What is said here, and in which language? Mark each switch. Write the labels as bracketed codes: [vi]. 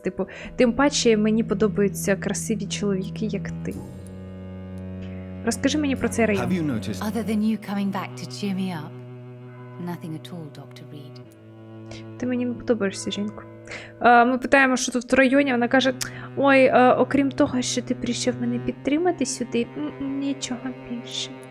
[uk] Типу, тим паче мені подобаються красиві чоловіки, як ти. Розкажи мені про цей район. [en] Other than you coming back to cheer me up, nothing at all, Dr. Reed. [uk] Ти мені не подобаєшся, жінко. Ми питаємо, що тут в районі, вона каже, ой, окрім того, що ти прийшов мене підтримати сюди, нічого більше.